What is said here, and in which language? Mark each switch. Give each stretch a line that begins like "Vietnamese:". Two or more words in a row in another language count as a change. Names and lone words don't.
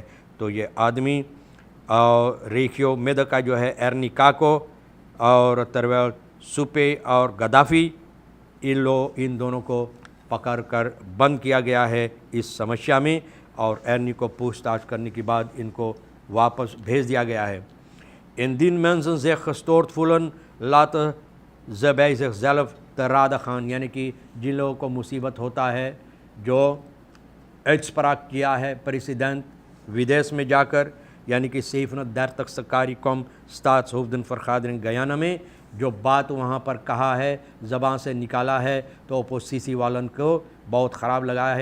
Hindi: तो ये आदमी और रेखियो मेद का जो है एर्नी काको और तरवेल सुपे और गद्दाफ़ी, इन दोनों को पकड़ कर बंद किया गया है इस समस्या में, और एर्नी को पूछताछ करने के बाद इनको वापस भेज दिया गया है।
Dutch: Indien mensen zich gestoord voelen, laten ze bij zichzelf te raden gaan,
Hindi: यानी कि जिन लोगों को मुसीबत होता है, जो uitspraak किया है president विदेश में जाकर, यानी कि
Dutch: 37 CARICOM staatshoofdenvergadering
Hindi: गयाना में जो बात वहाँ पर कहा है, ज़बान से निकाला है, तो ओपोसिसी वालन को बहुत ख़राब लगा है।